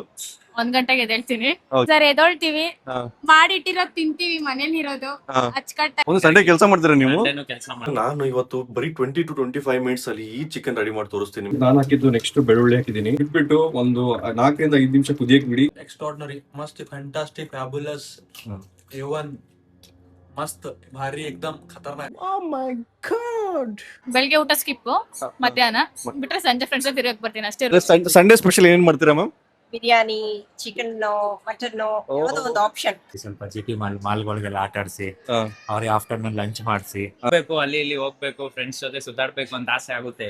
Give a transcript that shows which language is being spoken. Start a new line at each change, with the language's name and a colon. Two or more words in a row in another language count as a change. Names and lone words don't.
Kannada: 1 ಗಂಟೆಗೆ ಎದ್ದೇಳ್ತೀನಿ. ಹೌದು. ಸರ್ ಎದ್ದೇಳ್ತೀವಿ, ಹಾ. ಮಾಡಿಟ್ಟಿರೋದ್ ತಿಂತೀವಿ, ಮನೇಲಿ ಇರೋದು ಹಾ. ಅಚ್ಚುಕಟ್ಟ. ಒಂದು ಸಂಡೇ ಕೆಲಸ ಮಾಡ್ತೀರಾ ನೀವು? ಕೆಲಸ ಮಾಡಿ ನಾನು ಇವತ್ತು ಬರೀ 20 to 25 ಮಿನಿಟ್ಸ್ ಅಲ್ಲಿ ಈ ಚಿಕನ್ ರೆಡಿ ಮಾಡಿ ತೋರಿಸ್ತೀನಿ. ನಾನು ಹಾಕಿದ್ದು ನೆಕ್ಸ್ಟ್ ಬೆಳ್ಳುಳ್ಳಿ ಹಾಕಿದ್ದೀನಿ. ಬಿಟ್ಬಿಟ್ಟು ಒಂದು 4 ರಿಂದ 5 ನಿಮಿಷ ಕುದಿಯಕ್ಕೆ ಬಿಡಿ.
Marathi: एक्स्ट्रॉर्डनरी मस्त
English: fantastic fabulous
Marathi: एवन मस्त भारी एकदम खतरनाक.
English: Oh my God.
Kannada: ಬೆಳಿಗ್ಗೆ ಊಟ ಸ್ಕಿಪ್, ಮಧ್ಯಾಹ್ನ ಬಿಟ್ರೆ ಸಂಜೆ ಫ್ರೆಂಡ್ಸ್ ತಿರುಗಕ್ ಬರ್ತೀನಿ ಅಷ್ಟೇ.
English: Sunday special
Kannada: ಏನ್ ಮಾಡ್ತೀರಾ ಮ್ಯಾಮ್? ಬಿರಿಯಾನಿ, ಚಿಕನ್, ಮಟನ್ ಯಾವುದೋ ಒಂದು ಆಪ್ಷನ್. ಸ್ವಲ್ಪ ಜಿಟಿ ಮಾಲ್ಗಳಿಗೆಲ್ಲ ಆಟ ಆಡಿಸಿ ಅವ್ರಿಗೆ
English: afternoon lunch
Kannada: ಮಾಡಿಸಿ ಬೇಕು ಅಲ್ಲಿ ಇಲ್ಲಿ ಹೋಗ್ಬೇಕು ಫ್ರೆಂಡ್ಸ್ ಜೊತೆ ಸುತ್ತಾಡ್ಬೇಕು ಅಂತ ಆಸೆ ಆಗುತ್ತೆ.